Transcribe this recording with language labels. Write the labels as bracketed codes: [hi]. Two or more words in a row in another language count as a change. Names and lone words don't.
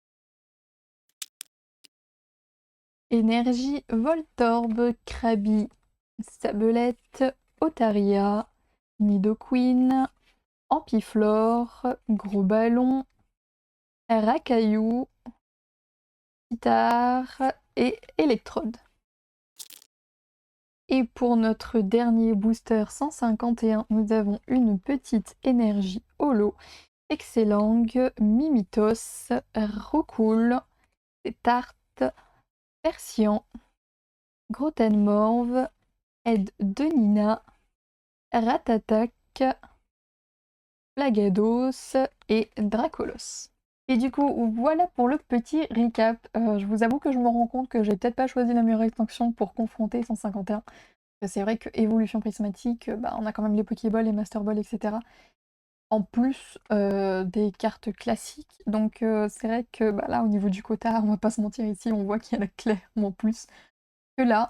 [fr] Énergie Voltorb, Krabi, Sabelette, Otaria, Nidoqueen, Ampiflore, Gros Ballon, Racaillou, Guitare et Électrode. Et pour notre dernier booster 151, nous avons une petite énergie holo, Excellang, Mimitos, Roucoule, Tarte, Persian, Grotenmorve, Aide de Nina, Ratatak, Plagados et Dracolos. Et du coup, voilà pour le petit recap. Je vous avoue que je me rends compte que j'ai peut-être pas choisi la meilleure extension pour confronter 151. C'est vrai que évolution prismatique, on a quand même les Pokéball, les Master Ball, etc. En plus des cartes classiques. Donc c'est vrai que là, au niveau du quota, on va pas se mentir ici, on voit qu'il y en a clairement plus que là.